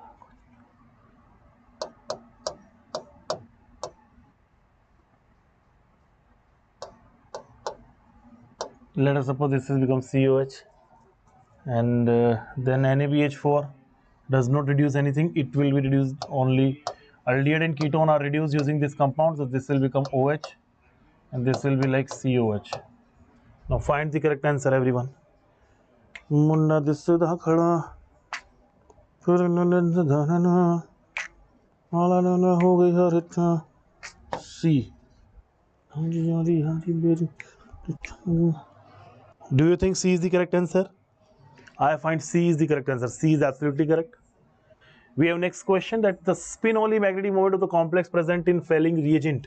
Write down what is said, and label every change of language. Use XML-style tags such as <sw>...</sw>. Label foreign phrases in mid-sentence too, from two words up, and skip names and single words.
<en>Let us suppose this has become COH, and then NaBH4 does not reduce anything. It will be reduced only. Aldehyde and ketone are reduced using this compound, so this will become OH, and this will be like COH. Now find the correct answer, everyone. मुन्ना दिसदा खड़ा फिर नन्द धनना आला ना हो गई हर इतना C. Do you think C is the correct answer? I find C is the correct answer. C is absolutely correct. We have next question, that the spin-only magnetic moment of the complex present in Fehling reagent.</en>